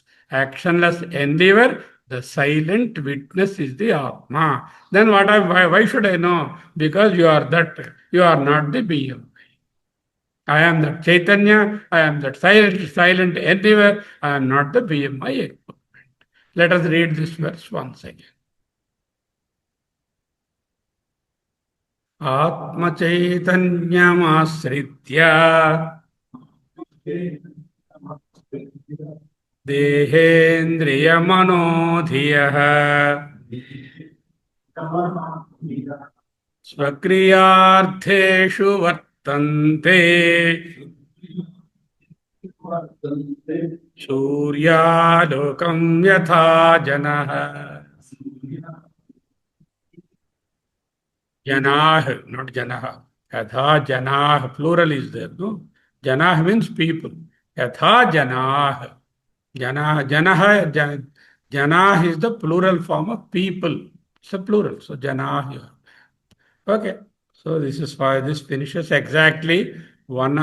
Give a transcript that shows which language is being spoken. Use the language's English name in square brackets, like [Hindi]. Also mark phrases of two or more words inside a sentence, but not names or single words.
[English] Actionless endeavor, the silent witness is the Atma. Then why should I know? Because you are that, you are not the being. I am that Chaitanya, I am that silent endeavor, I am not the BMI. Let us read this verse once again. [Sanskrit] आत्म चैतन्यम् आश्रित्य देहेन्द्रिय मनोधियः स्वक्रियार्थेषु वर्तन्ते सूर्यालोकं यथा जनाः. [English] Janah, not janah. [Sanskrit] यथा जनाः, [English] plural is there, no? Janah means people. [Sanskrit] यथा जनाः. [English] Janah is the plural form of people. It's a plural. So janah here. Okay. So this is why this finishes exactly 1 hour.